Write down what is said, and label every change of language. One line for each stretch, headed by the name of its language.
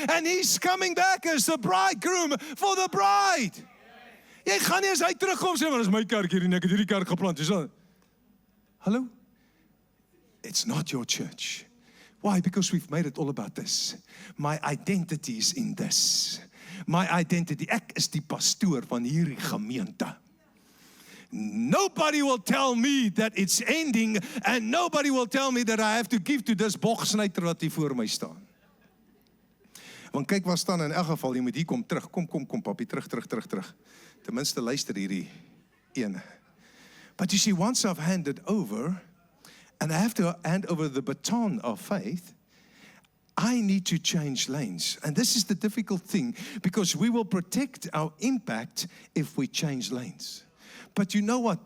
English: And He's coming back as the bridegroom for the bride.
Afrikaans: Jy gaan nie as hy terugkom sê, maar dis my kerk hier en ek het hierdie kerk geplant. Hallo?
English: It's not your church. Why? Because we've made it all about this. My identity is in this. My identity.
Afrikaans: Ek is die pastoor van hierdie gemeente.
English: Nobody will tell me that it's ending, and nobody will tell me that I have to give to this bogsnyter
Afrikaans: wat hier voor my staan. Want kyk waar staan in elk geval, jy moet hier kom terug. Kom papi, terug. Ten minste luister hierdie ene.
English: But you see, once I've handed over, and I have to hand over the baton of faith, I need to change lanes. And this is the difficult thing, because we will protect our impact if we change lanes. But you know what?